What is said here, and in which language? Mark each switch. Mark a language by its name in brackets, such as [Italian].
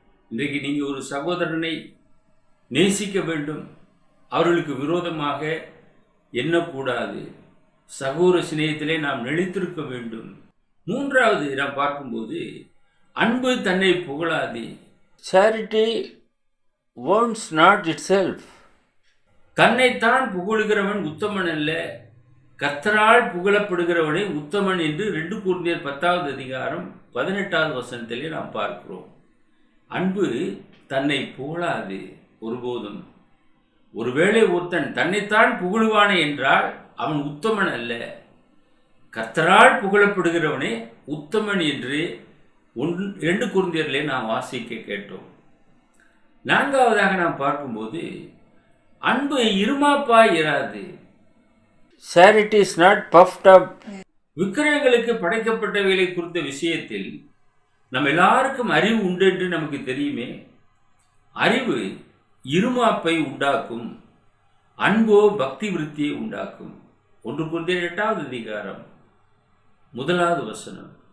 [Tamil] இன்றைக்கு நீங்க ஒரு சகோதரனை நேசிக்க வேண்டும், அவர்களுக்கு விரோதமாக எண்ணக்கூடாது. சகோதர சிநேகத்திலே நாம் நிலைத்திருக்க வேண்டும். மூன்றாவது நாம் பார்க்கும்போது, அன்பு தன்னை புகழாது. [English] Charity wants not itself. [Tamil] தன்னைத்தான் புகழுகிறவன் உத்தமன் அல்ல, கர்த்தரால் புகழப்படுகிறவனே உத்தமன் என்று 2 கொரிந்தியர் 10வது அதிகாரம் 18வது வசனத்திலே நாம் பார்க்கிறோம். அன்பு தன்னை புகழாது ஒருபோதும். ஒருவேளை ஒருத்தன் தன்னைத்தான் புகழுவானே என்றால் அவன் உத்தமன் அல்ல, கர்த்தரால் புகழப்படுகிறவனே உத்தமன் என்று 2 கொரிந்தியரிலே நாம் வாசிக்க கேட்டோம். நான்காவதாக நாம் பார்க்கும்போது, அன்பு இருமாப்பாய் இராது. [English] Charity is not puffed up. [Tamil] விக்கிரகங்களுக்கு படைக்கப்பட்டவைகளை குறித்த விஷயத்தில் நம்ம எல்லாருக்கும் அறிவு உண்டு என்று நமக்கு தெரியுமே. அறிவு இருமாப்பை உண்டாக்கும், அன்போ பக்தி விருத்தியை உண்டாக்கும். 1 கொரிந்தியர் 8வது அதிகாரம் 1வது வசனம்.